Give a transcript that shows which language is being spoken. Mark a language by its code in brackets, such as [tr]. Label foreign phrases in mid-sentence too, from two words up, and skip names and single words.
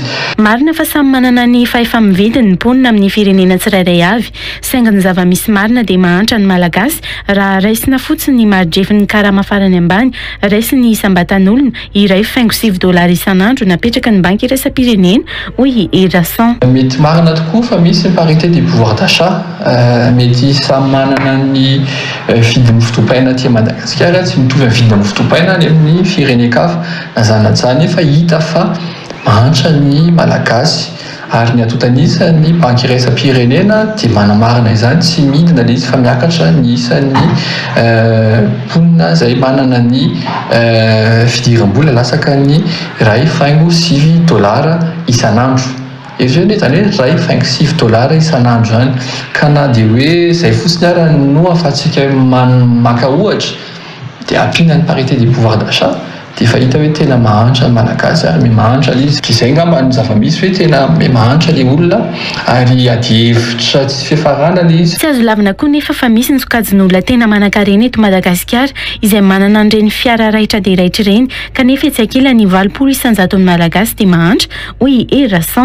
[mg] Marina fa samy manana ny fahefa-mivediny ny mponina amin'ny firenena tsirairay avy saingy ny zava-misy marina dia mahantra ny malagasy raha raisina fotsiny ny maridrefin'ny karama farany ambany raisiny isam-batan'olona iray $5 isan'andro napetraka ny banky iraisam-pirenena hoy Hery Rason. Mety marina tokoa fa misy ny [fr] parité des pouvoirs d'achat [mg] mety samy manana ny vidin'ny fotoam-paina aty Madagasikara tsy mitovy amin'ny vidin'ny fotoam-paina any amin'ny firenena-kafa na zany zany efa hita fa mahantra ny malagasy ary ny atotanisa ny banky iraisam-pirenena dia manamarina izany tsy midina ilay izy fa miakatra ny isan'ny mponina izay manana ny fidiram-bola lasaka ny $7 isan'andro. Izy hoe zany hoe $7 isan'andro zany ka na dia hoe izay fotsiny ara no ahafahantsika maka ohatra dia ampiana ny [fr] parité des pouvoirs d'achat [mg] dia efa hita hoe tena mahantra malagasy ary mahantra izy. Izay ngamba ny zavamisy hoe tena mahantra ilay olona ary adihevitra tsy fiafarana ilay izy. Tsy azo lavina koa nefa fa misy ny sokajin'olona tena manan-karena eto Madagasikara izay manana an'ireny fiara raitra dia raitra ireny kanefa etsy ankila ny 20% isanjaton'ny malagasy dia mahantra hoy Hery Rason.